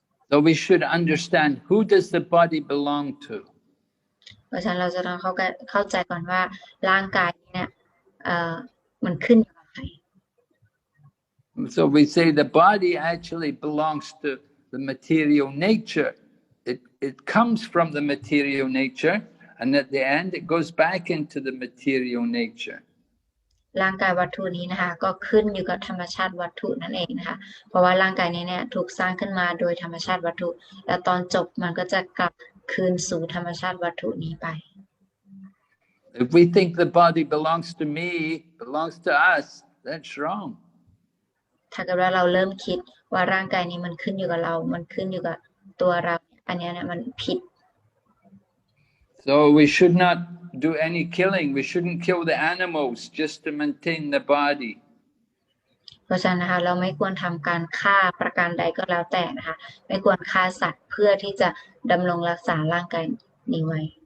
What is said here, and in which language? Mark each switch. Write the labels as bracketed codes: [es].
[en] So we should understand who does the body belong to. [th] เพราะฉะนั้นเราจะต้องเข้าใจก่อนว่าร่างกายเนี่ยมันขึ้นอยู่กับใคร [en] So we say the body actually belongs to the material nature. It comes from the material nature, and at the end it goes back into the material nature. [th] ร่างกายวัตถุนี้นะคะก็ขึ้นอยู่กับธรรมชาติวัตถุนั่นเองนะคะเพราะว่าร่างกายนี้เนี่ยถูกสร้างขึ้นมาโดยธรรมชาติวัตถุและตอนจบมันก็จะกลับคืนสู่ธรรมชาติวัตถุนี้ไป [en] If we think the body belongs to me, belongs to us, that's wrong. [th] ถ้าเกิดว่าเราเริ่มคิดว่าร่างกายนี้มันขึ้นอยู่กับเรามันขึ้นอยู่กับตัวเราอันนี้เนี่ยมันผิด [en] So we should not do any killing. We shouldn't kill the animals just to maintain the body. [th] เพราะฉะนั้นนะคะเราไม่ควรทำการฆ่าประการใดก็แล้วแต่นะคะไม่ควรฆ่าสัตว์เพื่อที่จะดำรงรักษาร่างกายนี้ไว้